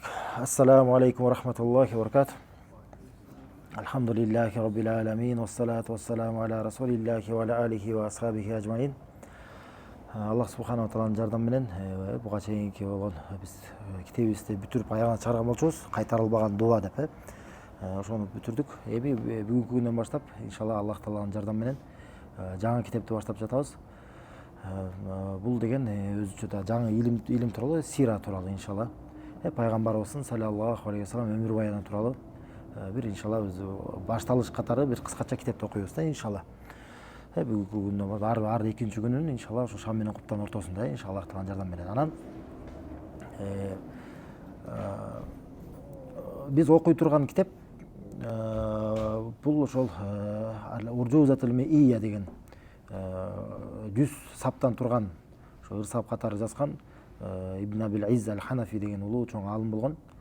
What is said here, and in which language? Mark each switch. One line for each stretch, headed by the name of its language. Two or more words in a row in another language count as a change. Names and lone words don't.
Arabic: السلام عليكم ورحمة الله وبركاته. الحمد لله رب العالمين، والصلاة والسلام على رسول الله وعلى آله وأصحابه أجمعين.
Kyrgyz: Аллах субханала тааланын жардамы менен буга чейинки болгон биз китебибизди бүтүрүп аягына чыгарган болчубуз. Кайтарылбаган дуа деп ошону бүтүрдүк. Эми бүгүнкү күндөн баштап иншалла Аллах тааланын жардамы менен жаңы китепти баштап жатабыз. Бул деген өзүнчө да жаңы илим тууралуу, сира тууралуу иншалла. Пайгамбарыбыздын
Arabic: صلى الله عليه وسلم
Kyrgyz: өмүр баяны тууралуу бир иншалла биз башталыш катары бир кыскача китепти окуйбуз да иншалла. Бүгүнкү күндөн ар экинчи күнүн иншалла ошо шам менен куптан ортосунда иншалла Аллах тааланын жардамы менен. Анан биз окуй турган китеп бул ошол Уржузатул Ми'ия деген 100 саптан турган ошо ырсап катары жазган Ибн Абил Изз аль-Ханафи деген улуу чоң алым болгон.